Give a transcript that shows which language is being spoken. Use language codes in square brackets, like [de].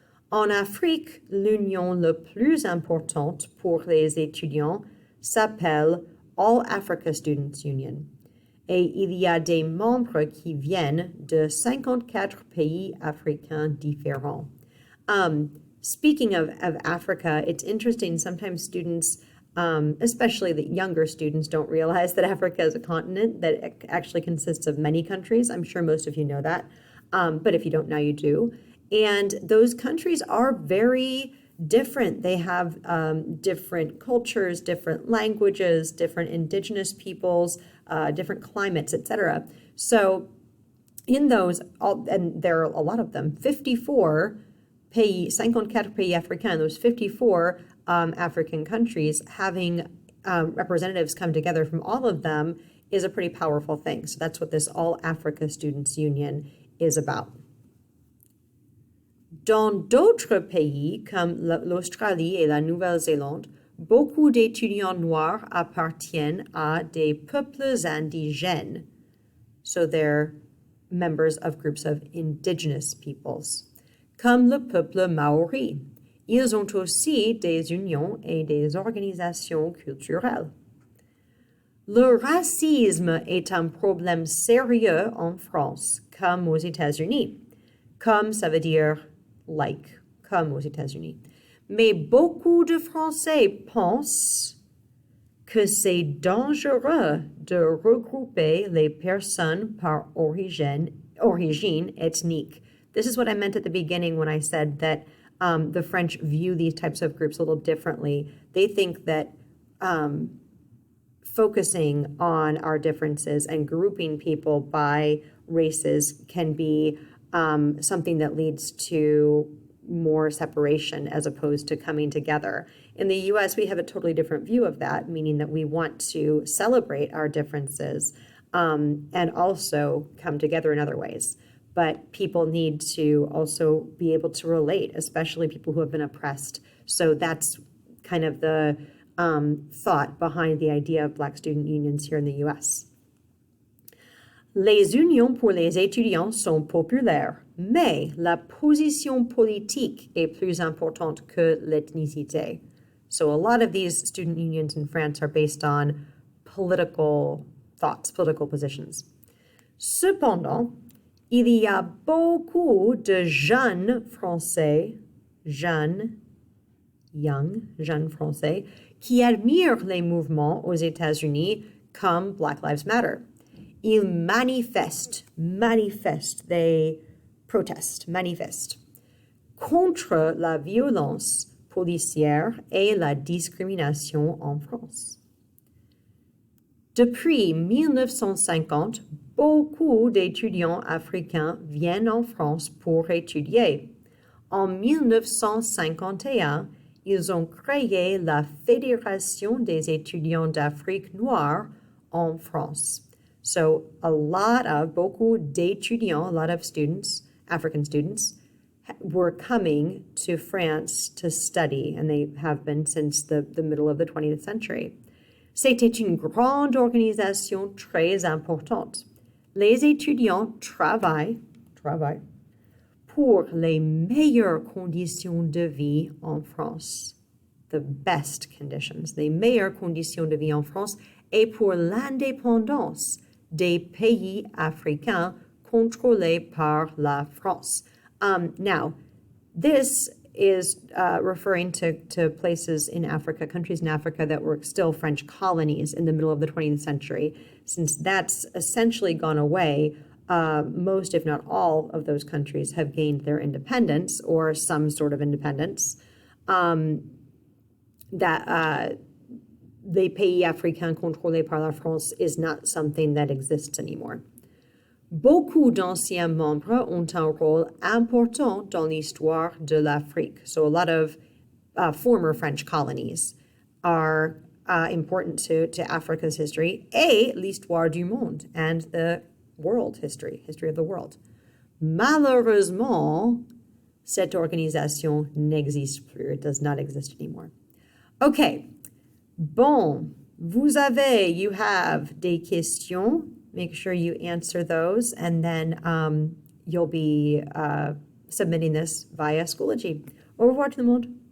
[fr] En Afrique, l'union la plus importante pour les étudiants s'appelle All Africa Students Union. Et il y a des membres qui viennent de 54 pays africains différents. [en] Speaking of Africa, it's interesting. Sometimes students, especially the younger students, don't realize that Africa is a continent that actually consists of many countries. I'm sure most of you know that. But if you don't now, you do. And those countries are very different. They have different cultures, different languages, different indigenous peoples, different climates, etc. So in those, and there are a lot of them, [fr] 54 pays, 54 pays africains, [en] those 54 African countries, having representatives come together from all of them is a pretty powerful thing. So that's what this All Africa Students Union is about. [fr] Dans d'autres pays, comme l'Australie et la Nouvelle-Zélande, beaucoup d'étudiants noirs appartiennent à des peuples indigènes. [en] So they're members of groups of indigenous peoples. [fr] Comme le peuple maori. Ils ont aussi des unions et des organisations culturelles. Le racisme est un problème sérieux en France, comme aux États-Unis. Comme, ça veut dire like, comme aux États-Unis. Mais beaucoup de Français pensent que c'est dangereux de regrouper les personnes par origine ethnique. [en] This is what I meant at the beginning when I said that the French view these types of groups a little differently. They think that focusing on our differences and grouping people by races can be something that leads to more separation as opposed to coming together. In the US, we have a totally different view of that, meaning that we want to celebrate our differences and also come together in other ways. But people need to also be able to relate, especially people who have been oppressed. So that's kind of the thought behind the idea of Black student unions here in the US. [fr] Les unions pour les étudiants sont populaires, mais la position politique est plus importante que l'ethnicité. [en] So a lot of these student unions in France are based on political thoughts, political positions. [fr] Cependant, il y a beaucoup de jeunes Français, jeunes Français, qui admirent les mouvements aux États-Unis comme Black Lives Matter. Ils manifestent, [en] they protest, [fr] manifestent, contre la violence policière et la discrimination en France. Depuis 1950, beaucoup d'étudiants africains viennent en France pour étudier. En 1951, ils ont créé la Fédération des étudiants d'Afrique noire en France. [en] So [fr] beaucoup d'étudiants, [en] a lot of students, African students, were coming to France to study, and they have been since the middle of the 20th century. [fr] C'était une grande organisation très importante. Les étudiants travaillent pour les meilleures conditions de vie en France. [en] The best conditions, [fr] les meilleures conditions de vie en France, et pour l'indépendance des pays africains contrôlés par la France. [en] Now, this is referring to places in Africa, countries in Africa that were still French colonies in the middle of the 20th century. Since that's essentially gone away, most, if not all, of those countries have gained their independence or some sort of independence. [fr] Les pays africains contrôlés par la France [en] is not something that exists anymore. [fr] Beaucoup d'anciens membres ont un rôle important dans l'histoire de l'Afrique. [en] So a lot of former French colonies are important to Africa's history, [fr] et l'histoire du monde, [en] and the world history of the world. [fr] Malheureusement, cette organisation n'existe plus. [en] It does not exist anymore. Okay. Bon, you have [fr] des questions. [en] Make sure you answer those, and then you'll be submitting this via Schoology. [fr] Au revoir tout le monde.